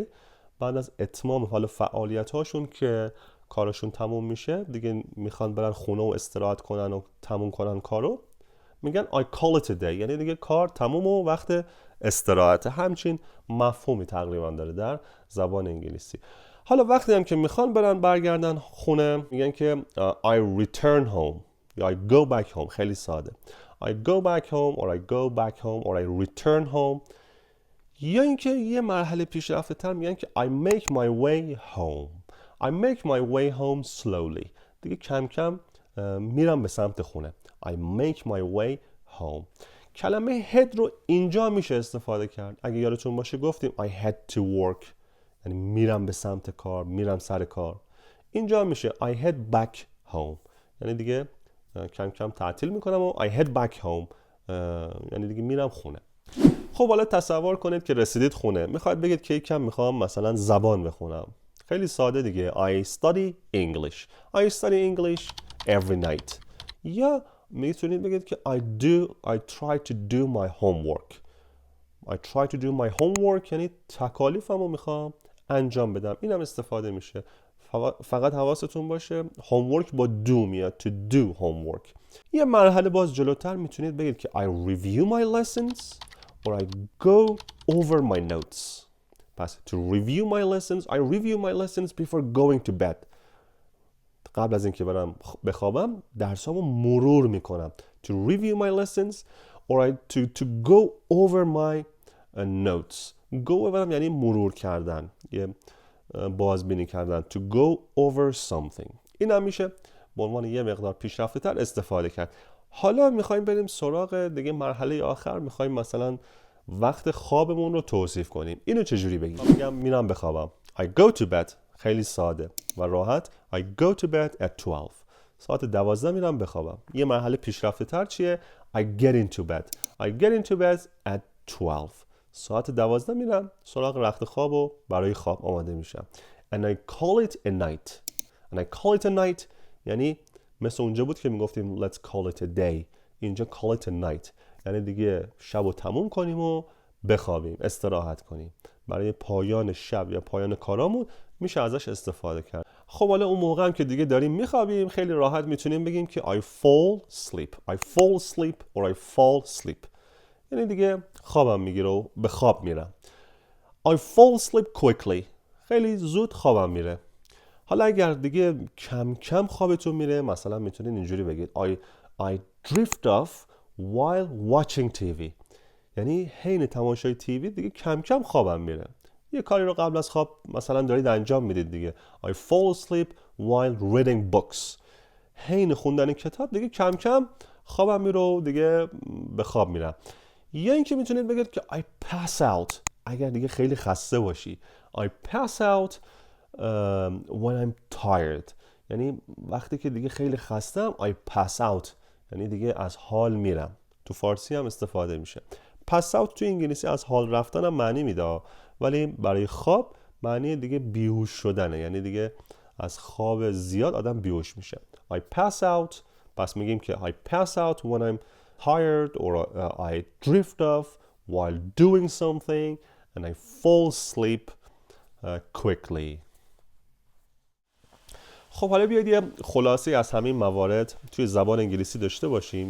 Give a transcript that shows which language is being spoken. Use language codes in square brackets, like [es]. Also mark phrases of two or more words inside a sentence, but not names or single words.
[fa] بعد از اتمام حالا فعالیت هاشون که کارشون تموم میشه دیگه میخوان برن خونه و استراحت کنن و تموم کنن کارو میگن [en] I call it a day. [fa] یعنی دیگه کار تموم و وقت استراحت. همچین مفهومی تقریبا داره در زبان انگلیسی. حالا وقتی هم که میخوان برن برگردن خونه میگن که [en] I return home [fa] یا [en] I go back home. [fa] خیلی ساده. [en] I go back home or I go back home or I return home. [fa] یا اینکه یه مرحله پیشرفته تر میگن که [en] I make my way home. I make my way home slowly. [fa] دیگه کم کم میرم به سمت خونه. [en] I make my way home. [fa] کلمه head رو اینجا میشه استفاده کرد. اگه یادتون باشه گفتیم [en] I head to work. [fa] یعنی میرم به سمت کار، میرم سر کار. اینجا میشه [en] I head back home. [fa] یعنی دیگه کم کم تعطیل میکنم و [en] I head back home. [fa] یعنی دیگه میرم خونه. خب حالا تصور کنید که رسیدید خونه. میخواید بگید که یکم میخوام مثلا زبان بخونم. خیلی ساده دیگه. [en] I study English. I study English every night. [fa] یا میتونید بگید که [en] I try to do my homework. I try to do my homework [fa] یعنی تکالیفمو میخوام انجام بدم. اینم استفاده میشه. فقط حواستون باشه homework با do میاد. [en] To do homework. [fa] یه مرحله باز جلوتر میتونید بگید که [en] I review my lessons or I go over my notes. پس to review my lessons, I review my lessons before going to bed. [fa] قبل از اینکه برم بخوابم درسامو مرور میکنم. [en] To review my lessons or to go over my notes. Go over [fa] یعنی مرور کردن. یه بازبینی کردن. [en] To go over something. [fa] این هم میشه به عنوان یه مقدار پیشرفته تر استفاده کرد. حالا میخوایم بریم سراغ دیگه مرحله آخر. میخوایم مثلا وقت خوابمون رو توصیف کنیم. اینو چجوری بگیم؟ میگم میرم بخوابم. [en] I go to bed. [fa] خیلی ساده و راحت. [en] I go to bed at 12. [fa] ساعت 12 میرم بخوابم. یه مرحله پیشرفته تر چیه؟ [en] I get into bed. I get into bed at 12. [fa] ساعت 12 میرم سراغ رخت خواب و برای خواب آماده میشم. [en] And I call it a night. And I call it a night [fa] یعنی مثل اونجا بود که میگفتیم [en] let's call it a day. اینجا call it a night. [fa] یعنی دیگه شب رو تموم کنیم و بخوابیم، استراحت کنیم. برای پایان شب یا پایان کارامون میشه ازش استفاده کرد. خب حالا اون موقع هم که دیگه داریم میخوابیم خیلی راحت میتونیم بگیم که [en] I fall asleep. I fall asleep or I fall asleep. [fa] یعنی دیگه خوابم میگیره و به خواب میرم. [en] I fall asleep quickly. [fa] خیلی زود خوابم میره. حالا اگر دیگه کم کم خوابتون میره مثلا میتونید اینجوری بگید [en] I drift off while watching TV. [fa] یعنی حین تماشای تیوی دیگه کم کم خوابم میره. یه کاری رو قبل از خواب مثلا دارید انجام میدید دیگه. [en] I fall asleep while reading books. [fa] حین خوندن کتاب دیگه کم کم خوابم میره و دیگه به خواب میرم. یا اینکه میتونید بگید که [en] I pass out [fa] اگر دیگه خیلی خسته باشی. [en] I pass out when I'm tired. [fa] یعنی وقتی که دیگه خیلی خستم [en] I pass out [fa] یعنی دیگه از حال میرم. تو فارسی هم استفاده میشه. [en] pass out [fa] تو انگلیسی از حال رفتن هم معنی میده ولی برای خواب معنی دیگه بیهوش شدنه. یعنی دیگه از خواب زیاد آدم بیهوش میشه. [en] I pass out. [fa] پس میگیم که [en] I pass out when I'm tired or I drift off while doing something and I fall asleep quickly. [fa] خب حالا بیاید یه خلاصه از همین موارد توی زبان انگلیسی داشته باشیم.